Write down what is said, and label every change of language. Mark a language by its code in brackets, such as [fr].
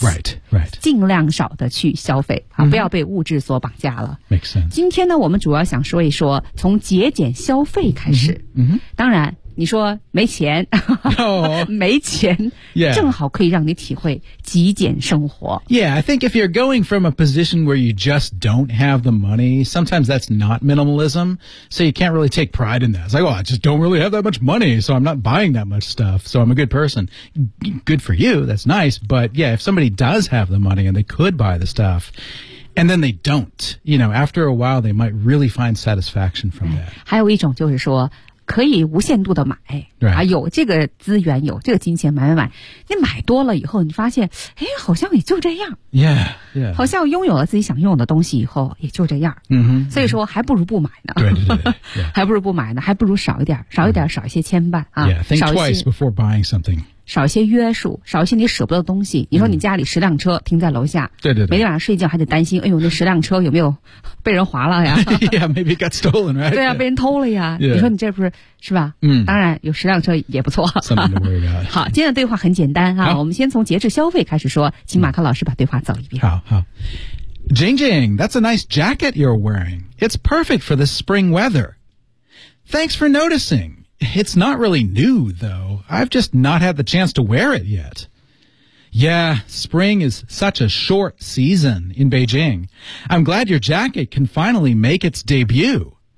[en] right, right. [zh] 尽量少的去消费、啊嗯、不要被物质所绑架了 [en] Makes sense. [zh] 今天呢我们主要想说一说从节俭消费开始、嗯、当然你说没钱、 oh, 没钱、 [en] yeah. [zh] 正好可以让你体会极简生活 [en] Yeah, I think if you're going from a position where you just don't have the money sometimes that's not minimalism so you can't really take pride in that It's like, oh, I just don't really have that much money so I'm not buying that much stuff so I'm a good person Good for you, that's nice but yeah, if somebody does have the money and they could buy the stuffAnd then they don't. You know, after a while, they might really find satisfaction from that. [zh] 还有一种就是说可以无限度的买、 [en] right. [zh] 啊、有这个资源有这个金钱买买买你买多了以后你发现哎，好像也就这样 [en] yeah, yeah. [zh] 好像拥有了自己想拥有的东西以后也就这样、 mm-hmm. 所以说还不如不买呢对对对、 [en] yeah. [zh] 还不如不买呢还不如少一点少一点、mm-hmm. 少一些牵绊、啊、 [en] yeah, think twice before buying something [zh] 少一些约束少一些你舍不得的东西你说你家里十辆车停在楼下、嗯、对对对每天晚上睡觉还得担心哎呦那十辆车有没有被人划了呀 [en] yeah maybe got stolen right [zh] 对啊、 [en] yeah. [zh] 被人偷了呀、 [en] yeah. [zh] 你说你这不是是吧嗯当然有十辆车也不错 [en] something to worry about [zh] 好今天的对话很简单啊我们先从节制消费开始说请马克老师把对话走一遍好好 [en] Jing Jing that's a nice jacket you're wearing it's perfect for the spring weather thanks for noticingIt's not really new, though. I've just not had the chance to wear it yet. Yeah, spring is such a short season in Beijing. I'm glad your jacket can finally make its debut.